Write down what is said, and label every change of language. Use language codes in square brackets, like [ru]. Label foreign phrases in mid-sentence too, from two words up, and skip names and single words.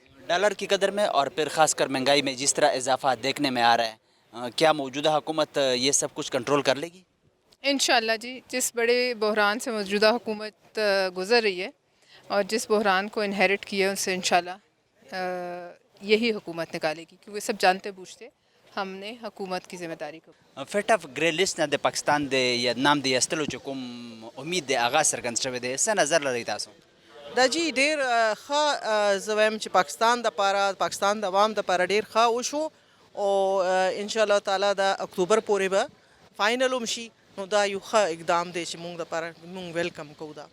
[ur] ڈالر کی قدر میں اور پھر خاص کر مہنگائی میں جس طرح اضافہ دیکھنے میں آ رہا ہے, کیا موجودہ حکومت یہ سب کچھ کنٹرول کر لے گی؟ انشاءاللہ جی, جس بڑے بحران سے موجودہ حکومت گزر رہی ہے اور جس بحران کو انہیرٹ کیا ہے ان سے انشاءاللہ یہی حکومت نکالے گی, کیونکہ سب جانتے بوجھتے ہم نے حکومت کی ذمہ داری کو. [ps] فیٹف [en] grey list [ps] نه د پاکستان د نام د ایستلو چې کوم امید د آغاز څرګند شوی دی, څه نظر لرئ تاسو؟ دا جی ډیر ښه, زه وایم چې پاکستان دپاره, پاکستان د عوام دپاره ډیر ښه وشو, او انشاءالله تعالی د اکتوبر پورې به فاینل هم شي نو دا یو ښه اقدام دی چې موږ دپاره موږ ویلکم کوو دا